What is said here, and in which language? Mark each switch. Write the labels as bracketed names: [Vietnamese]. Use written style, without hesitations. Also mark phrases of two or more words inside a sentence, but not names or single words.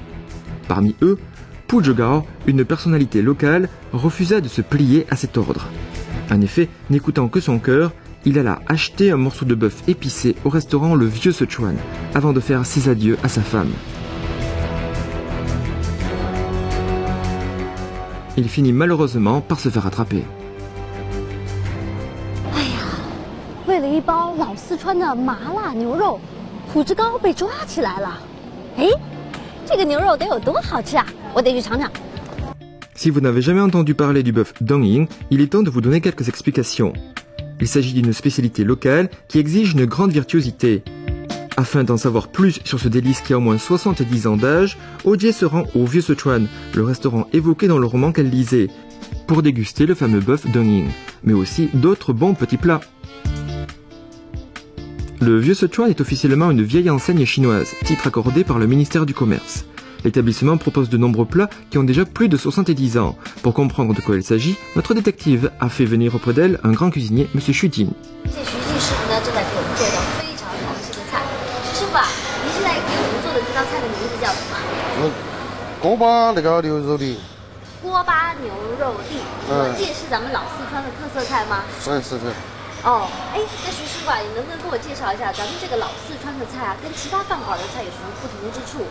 [French] Parmi eux, Pu Zhegao, une personnalité locale, refusa de se plier à cet ordre. En effet, n'écoutant que son cœur, il alla acheter un morceau de bœuf épicé au restaurant Le Vieux Sichuan, avant de faire ses adieux à sa femme. Il finit malheureusement par se faire attraper. [Chinese] 为了一包老四川的麻辣牛肉，朴志高被抓起来了。哎，这个牛肉得有多好吃啊！我得去尝尝。 [French] Si vous n'avez jamais entendu parler du bœuf Dongying, il est temps de vous donner quelques explications. Il s'agit d'une spécialité locale qui exige une grande virtuosité. Afin d'en savoir plus sur ce délice qui a au moins 70 ans d'âge, Ojie se rend au Vieux Sichuan, le restaurant évoqué dans le roman qu'elle lisait, pour déguster le fameux bœuf Dongying, mais aussi d'autres bons petits plats. Le Vieux Sichuan est officiellement une vieille enseigne chinoise, titre accordé par le ministère du Commerce. L'établissement propose de nombreux plats qui ont déjà plus de 70 ans. Pour comprendre de quoi il s'agit, notre détective a fait venir auprès d'elle un grand cuisinier, M. Xu Jin. [Chinese] 这徐静师傅呢正在给我们做一道非常好吃的菜。师傅啊，您现在给我们做的这道菜的名字叫什么？锅巴那个牛肉粒。锅巴牛肉粒。这也是咱们老四川的特色菜吗？是。哦，哎，那徐师傅啊，你能不能给我介绍一下咱们这个老四川的菜啊，跟其他饭馆的菜有什么不同之处？